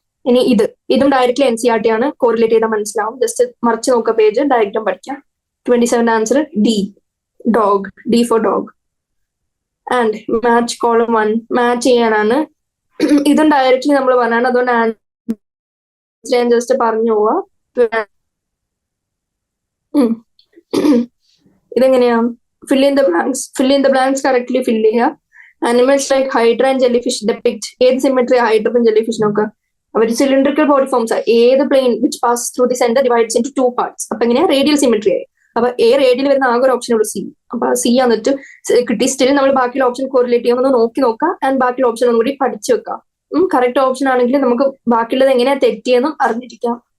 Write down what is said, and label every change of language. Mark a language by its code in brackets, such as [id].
[ml] ഇനി ഇതും directly NCERT ആണ്. കോറിലേറ്റ് ചെയ്താൽ മനസ്സിലാവും. ജസ്റ്റ് മറിച്ച് നോക്കുക പേജ്, ഡയഗ്രാം പഠിക്കാം. [en] 27 answer D, dog. D for dog. [ml] And match column 1 match ചെയ്യാനാണ്. ഇതും ഡയറക്ട്ലി നമ്മൾ പറഞ്ഞാണ്. അതുകൊണ്ട് ആൻസർ ഞാൻ ജസ്റ്റ് പറഞ്ഞു പോവാ. ഇതെങ്ങനെയാ? [en] fill in the blanks [ml] correctly ഫിൽ ചെയ്യുക. [en] Animals like hydra and jellyfish depict [ml] ഏത് സിമെട്രി? ഹൈഡ്രക്കും ജെല്ലിഫിഷ് നോക്കുക. അവർ [en] cylindrical body forms [ml] ഏത് [en] Plane which pass through the centre divides in two parts. [ml] അപ്പൊ എങ്ങനെയാ റേഡിയൽ സിമെട്രി ആയി. അപ്പൊ എ റേഡിയൽ വരുന്ന ആകെ ഒരു ഓപ്ഷൻ ഉള്ളൂ സി. അപ്പൊ സി എന്നിട്ട് കിട്ടി. സ്റ്റിൽ നമ്മൾ ബാക്കിയുള്ള ഓപ്ഷൻ കോറിലേറ്റ് ചെയ്യുമ്പോൾ നോക്കി നോക്കാം ആൻഡ് ബാക്കിയുള്ള ഓപ്ഷൻ ഒന്നും കൂടി പഠിച്ചു വെക്കാം. കറക്റ്റ് ഓപ്ഷൻ ആണെങ്കിൽ നമുക്ക് ബാക്കിയുള്ളത് എങ്ങനെയാ തെറ്റിയെന്നും അറിഞ്ഞിരിക്കാം.